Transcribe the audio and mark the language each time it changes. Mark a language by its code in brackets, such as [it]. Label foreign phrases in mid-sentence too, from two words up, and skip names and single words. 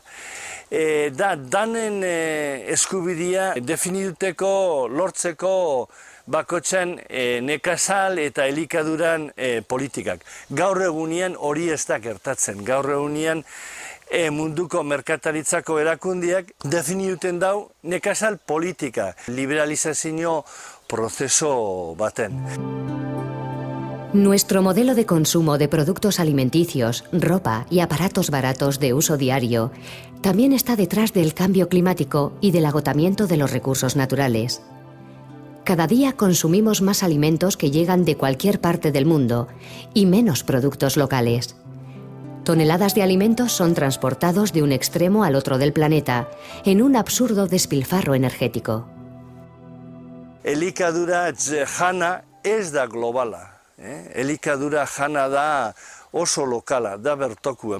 [eu] Da danen eskubidea definituteko, lortzeko bakotzen nekazal eta elikaduran politikak. Gaur egunean hori ez da gertatzen. Gaur egunean munduko merkataritzako erakundiak definituten dau nekazal politika, liberalizazio prozeso baten. [es] Nuestro modelo de consumo de productos alimenticios, ropa y aparatos baratos de uso diario también está detrás del cambio climático y del agotamiento de los recursos naturales. Cada día consumimos más alimentos que llegan de cualquier parte del mundo y menos productos locales. Toneladas de alimentos son transportados de un extremo al otro del planeta en un absurdo despilfarro energético. [eu] Elikadura jana ez da globala. Elikadura jana da oso lokala, da bertokua.